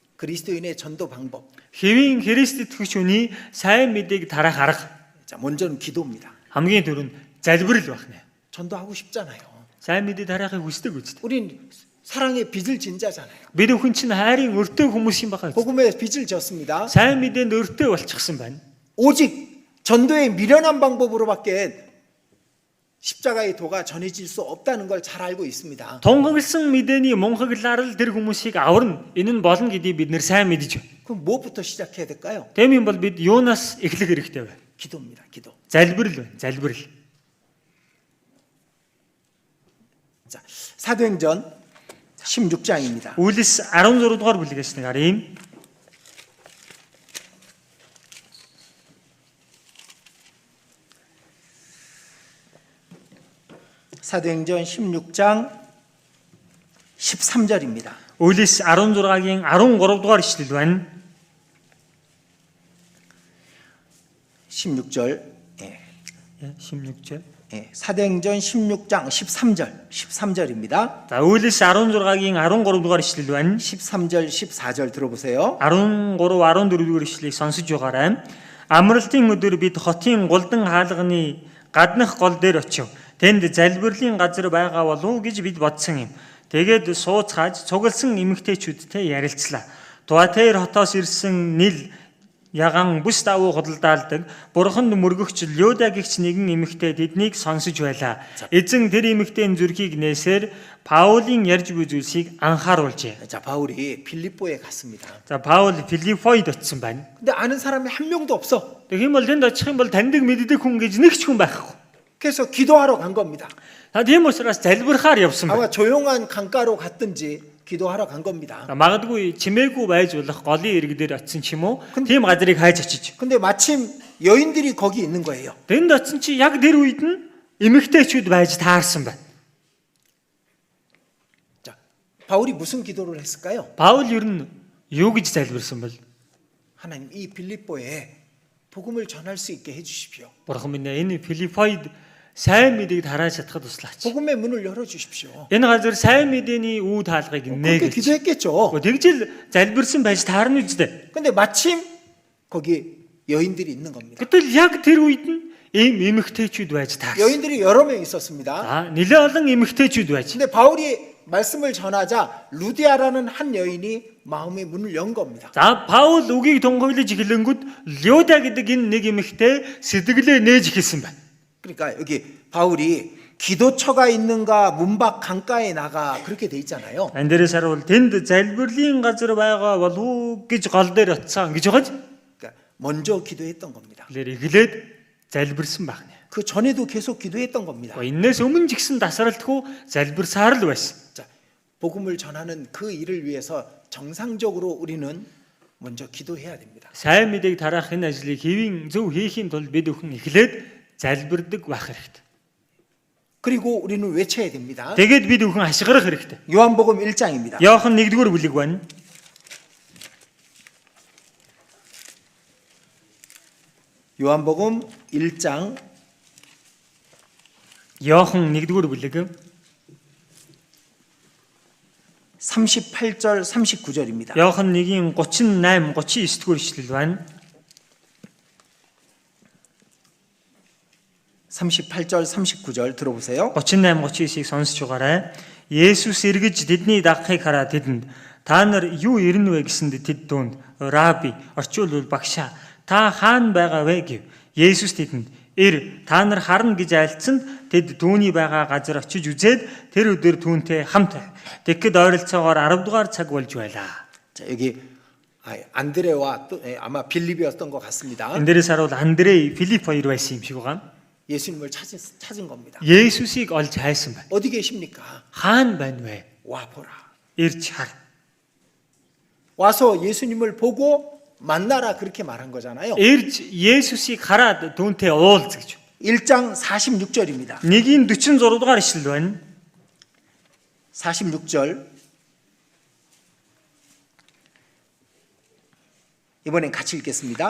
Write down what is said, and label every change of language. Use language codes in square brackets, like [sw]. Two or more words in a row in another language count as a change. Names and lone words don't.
[ko] 그리스도인의 전도 방법. [mn] Хэвийн Христ итгэгч хүний сайн мэдээг тараах арга. [ko] 자, 먼저는 기도입니다. [mn] Хамгийн түрүүнд залбирал байх нэ. [ko] 전도하고 싶잖아요. [mn] Сайн мэдээ тараахыг хүсдэг үст. [ko] 우린 사랑의 빚을 진 자잖아요. [mn] Бид өхөн чинь хайрын өртөө хүмүүс юм байна. [ko] 복음의 빚을 졌습니다. [mn] Сайн мэдээнд өртөө болчихсон байна. [ko] 오직 전도의 미련한 방법으로밖에 십자가의 도가 전해질 수 없다는 걸 잘 알고 있습니다. [mn] Тунхагласан мэдээний мунхаглаар л тэр хүмүүсийг аварна. Энэ нь болно гэдгийг бид нэр сайн мэдэж байна. [ko] 그럼 무엇부터 시작해야 될까요? [mn] Тэм юм бол бид юунаас эхлэх хэрэгтэй вэ? [ko] 기도입니다. 기도. [mn] Залбирал байна. Залбирал. [ko] 자, 사도행전 16장입니다. [mn] Үйлс 16 дугаар бүлгээс нэг харъя. [ko] 사도행전 16장 13절입니다. [mn] Үйлс 16-гийн 13 дугаар ишлэл байна. [ko] 16절. 16절. 사도행전 16장 13절입니다. [mn] За Үйлс 16-гийн 13 дугаар ишлэл байна. [ko] 13절 14절 들어보세요. [mn] 13, 14 дугаар ишлэлийг сонсож байгаарай. Амралтын өдөр бид хотын голдон хаалганы гаднах гол дээр очив. Тэнд залбирлын газар байгаа болов уу гэж бид бодсон юм. Тэгээд сууцгааж цугласан эмэгтэйчүүдтэй ярилцлаа. Туатер хотоос ирсэн Нил яган бүс давуу худалдаалдаг бурханд мөргөгч Люда гэгч нэгэн эмэгтэй тэднийг сонсож байлаа. Эзэн тэр эмэгтэйн зүрхийг нээсээр Паулийн ярьж буй зүйлсийг анхааруулжээ. [ko] 자, 바울이 빌립보에 갔습니다. [mn] За Паул Филиппойд очсон байна. [ko] 근데 아는 사람이 한 명도 없어. [mn] Тэгэх юм бол тэнд очих юм бол таньдаг мэддэг хүн гэж нэг ч хүн байхгүй. [ko] 그래서 기도하러 간 겁니다. [mn] За тийм учраас залбирахаар явсан байна. [ko] 아마 조용한 강가로 갔든지 기도하러 간 겁니다. [mn] Магадгүй чимээгүй байж болох голын ирэг дээр очсон ч юм уу. Тийм газрыг хайж очиж. [ko] 근데 마침 여인들이 거기 있는 거예요. [mn] Тэнд очсон чи яг тэр үед нь эмэгтэйчүүд байж таарсан байна. [ko] 자, 바울이 무슨 기도를 했을까요? [mn] Паул ер нь юу гэж залбирсан бэл? [ko] 하나님, 이 빌립보에 복음을 전할 수 있게 해주십시오. [mn] Бурхан минь энэ Филиппойд сайн мэдээг тарааж чадхад туслаач. [ko] 복음의 문을 열어주십시오. [mn] Энэ газар сайн мэдээний үе таалгыг [ko] 그렇게 [mn] нээгээч. [ko] 기도했겠죠. [mn] Тэгжэл залбирсан байж таарна үстэй. [ko] 근데 마침 거기 여인들이 있는 겁니다. [mn] Гэтэл яг тэр үед нь эмэгтэйчүүд байж таарсан. [ko] 여인들이 여러 명 있었습니다. [mn] За нэлээ олон эмэгтэйчүүд байж. [ko] 근데 바울이 말씀을 전하자 루디아라는 한 여인이 마음의 문을 연 겁니다. [mn] За Паул үгийг тунхаглаж эхлэнгүүт Люда гэдэг энэ нэг эмэгтэй сэтгэлээ нээж эхэлсэн байна. [ko] 그러니까 여기 바울이 기도처가 있는가 문밖 강가에 나가 그렇게 돼 있잖아요. [mn] Энэ дээрээс харуул тэнд залбирлын газар байгаа болов уу гэж гол дээр очсон гэж байгааз. [ko] 그러니까 먼저 기도했던 겁니다. [mn] Тэгэхээр эхлээд залбирсан байна. [ko] 그 전에도 계속 기도했던 겁니다. [mn] Энээс өмнө ч гэсэн тасралтгүй залбирсаар л байсан. [ko] 자, 복음을 전하는 그 일을 위해서 정상적으로 우리는 먼저 기도해야 됩니다. [mn] Сайн мэдээг тараах энэ ажлыг хэвийн зөв хийхийн тулд бид өхөн эхлээд залбирдаг байх хэрэгтэй. [ko] 그리고 우리는 외쳐야 됩니다. [mn] Тэгээд бид өхөн ашиглах хэрэгтэй. [ko] 요한복음 1장입니다. [mn] Иохан 1-р бүлэг байна. [ko] 요한복음 1장 [mn] Иохан 1-р бүлэг [ko] 38절 39절입니다. [mn] Иохан 1-ийн 38, 39-р ишлэл байна. [ko] 38절 39절 들어보세요. [mn] 38, 39-ийг сонсож байгаарай. Есүс эргэж тэдний дагахыг хараад тэдэнд та нар юу ирнэ вэ гэсэнд тэд дуунд раби орчуулбал багшаа та хаана байгаа вэ гэв. Есүс тэдэнд ир та нар харна гэж айлцсанд тэд түүний байгаа газар очиж үзээд тэр өдөр түүнтэй хамт тэгэхэд ойролцоогоор 10 дугаар цаг болж байлаа. [ko] 자, 여기 안드레와 또 아마 빌립이었던 것 같습니다. [mn] Энэ дээрээс харуул Андрей, Филипп хоёр байсан юм шиг байгаа. [ko] 예수님을 찾은 겁니다. [mn] Есүсийг олж хайсан байна. [ko] 어디 계십니까? [mn] Хаана байна вэ? [ko] 와 보라. [mn] Ирж хар. [ko] 와서 예수님을 보고 만나라 그렇게 말한 거잖아요. [mn] Ирж Есүсийг хараад түүнтэй уулз гэж. [ko] 1장 46절입니다. [mn] 1-ийн 46 дугаар ишлэл байна. [ko] 46절. 이번엔 같이 읽겠습니다.